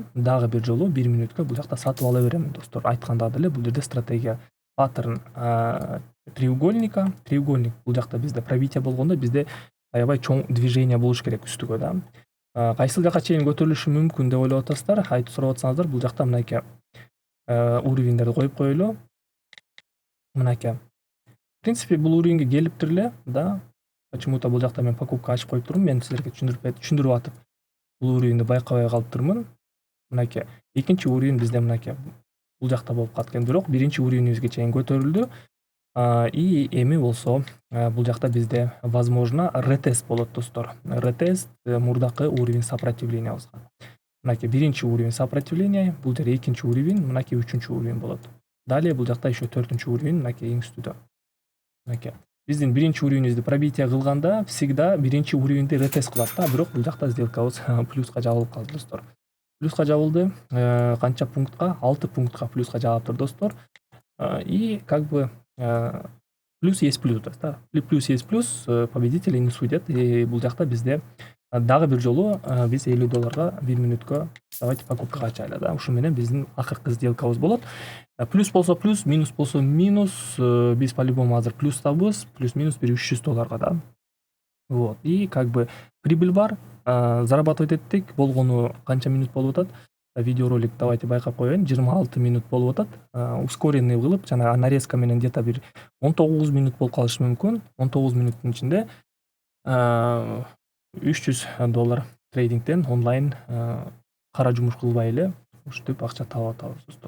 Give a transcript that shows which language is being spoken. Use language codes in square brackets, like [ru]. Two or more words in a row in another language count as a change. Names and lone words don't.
[ky] Дагы бир жолу 1 мүнөткө бул жакта сатып ала берем достор. Айтканда деле бул жерде [ru] стратегия паттерн треугольник [ky] бул жакта бизде пробитие болгондо бизде аябай чоң движение болуш керек үстүгө да. Кайсыл жака чейин көтөрүлүшү мүмкүн деп ойлоп атасыздар? Айтып сурап атсаңыздар, бул жакта мынакей уровеньдерди коюп коелу. Мынакей. [ru] В принципе, [ky] бул уровеньге келиптир эле да. Почему-то бул жакта мен покупка ачып коюп турмун. Мен силерге түшүндүрүп атып, бул уровеньди байкабай калыптырмын. Мынакей. Экинчи уровень бизде мынакей. Бул жакта болуп калат, бирок биринчи уровенибизге чейин көтөрүлдү. И эми болсо бул жакта бизде возможно ретест болот достор. Ретест мурдакы уровень сопротивлениябызга. Мынакей биринчи [ru] уровень сопротивления, [ky] бул жерде экинчи уровень, мынакей үчүнчү уровень болот. Далее бул жакта еще 4-чү уровень, мынакей эң үстүдө. Мынакей. Биздин биринчи уровенибизди пробитие кылганда всегда биринчи уровеньди ретест кылат да, бирок бул жакта сделкабыз плюска жабылып калды достор. Плюска жабылды. Канча пунктка? 6 пунктка плюска жабыптыр достор. [ru] И как бы плюс есть плюс да. Плюс есть плюс, победители не судят. [ky] И бул жакта бизде дагы бир жолу биз $50 1 мүнөткө давайте покупкага ачайлы да. Ушун менен биздин акыркы сделкабыз болот. Плюс болсо плюс, минус болсо минус, биз по-любому азыр плюстабыз, плюс-минус $300 да. [ru] Вот. И как бы [ky] прибыль бар, зарабатывать эттик. Болгону канча минут болуп атат? Видеоролик давайте байкап коеюн. 26 минут болуп атат. Ускоренный кылып, жана нарезка менен где-то бир 19 минут болуп калышы мүмкүн. 19 минуттун ичинде $300 трейдингден онлайн кара жумуш кылбай эле ушинтип акча таап атабыз достор.